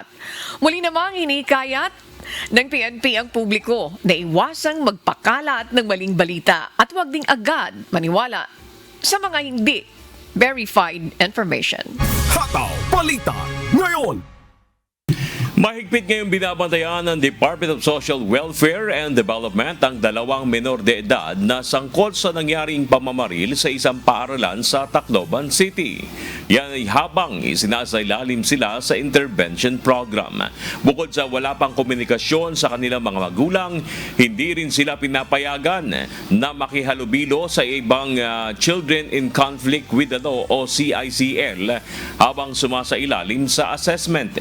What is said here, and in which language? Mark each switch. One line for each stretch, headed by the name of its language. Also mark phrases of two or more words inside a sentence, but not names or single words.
Filipino: Muli namang hinikayat ng PNP ang publiko na iwasang magpakalat ng maling balita at huwag ding agad maniwala sa mga hindi
English: verified information.
Filipino: Hataw Balita ngayon. Mahigpit ngayong binabantayan ng Department of Social Welfare and Development ang dalawang menor de edad na sangkot sa nangyaring pamamaril sa isang paaralan sa Tacloban City. Yan ay habang isinasailalim sila sa
English: intervention program.
Filipino: Bukod sa wala pang komunikasyon sa kanilang mga magulang, hindi rin sila pinapayagan na makihalubilo sa ibang
English: Children in Conflict with the Law
Filipino: o CICL habang sumasailalim sa assessment.